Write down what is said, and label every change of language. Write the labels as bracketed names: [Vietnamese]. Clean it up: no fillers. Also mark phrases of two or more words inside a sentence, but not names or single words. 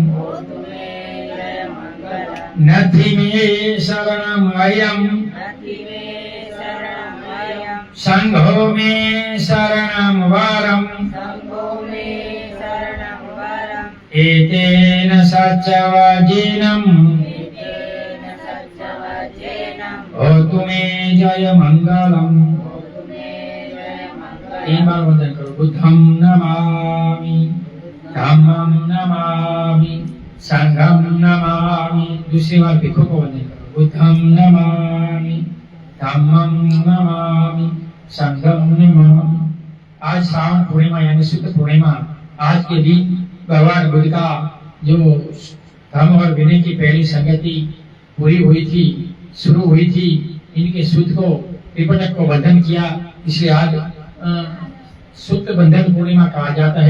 [Pali] नथि मे शरणम अयम, संघो मे शरणम वरम, एतेन सच्चवजेनम होतु मे जय मंगलम। [Hindi] 3 बार वंदन करो। [Pali] बुद्धम नमामि, धम्मम नमामि, संघम नमामि। [Hindi] दूसरी बार भिक्षु को वंदन करो। [Pali] बुद्धम नमामि, धम्मम नमामि, संघम नमामि। [Hindi] आज श्रावण पूर्णिमा यानी शुद्ध पूर्णिमा, आज के दिन भगवान बुद्ध का जो धर्म और विनय की पहली संगति पूरी हुई थी, शुरू हुई थी, इनके सूत को त्रिपिटक को बंधन किया, इसलिए आज सूत बंधन पूर्णिमा कहा जाता है।